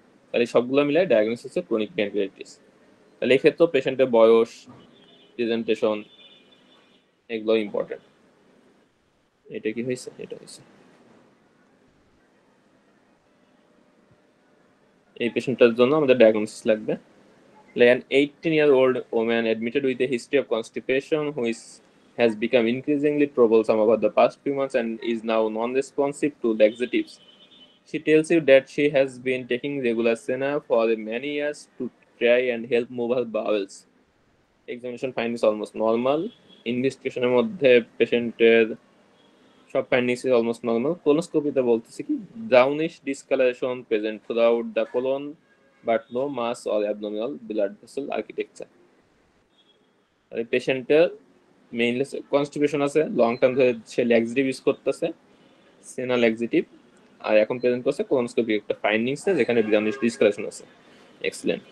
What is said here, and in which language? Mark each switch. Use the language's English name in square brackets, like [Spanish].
[Bangla] তাহলে সবগুলো মিলাই ডায়াগনোসিস হচ্ছে ক্রনিক প্যানক্রিয়াটিস। তাহলে এই ক্ষেত্রে পেশেন্টের বয়স, প্রেজেন্টেশন, এগুলো ইম্পর্টেন্ট। এটা কি হয়েছে? এটা হয়েছে। এই পেশেন্টটার জন্য আমাদের ডায়াগনোসিস লাগবে। [English] An 18-year-old woman admitted with a history of constipation, which has become increasingly troublesome over the past few months and is now non-responsive to laxatives. She tells you that she has been taking regular Senna for many years to try and help move her bowels. Examination findings almost normal. ইনভেস্টিগেশনের মধ্যে পেশেন্টের সব findings is almost normal. [Bangla] কোলোনোস্কোপিতে বলতেছে কি [English] Brownish discoloration present throughout the colon but no mass or abdominal blood vessel architecture. [Bangla] এই পেশেন্টের mainly constipation আছে, long term ধরে সে ল্যাক্সিটিভ use করতেছে, সেনা ল্যাক্সিটিভ, আর এখন প্রেজেন্ট করছে কোলোনোস্কোপি একটা ফাইন্ডিংস যেখানে ব্রাউনিশ ডিসকালারেশন আছে। এক্সিলেন্ট।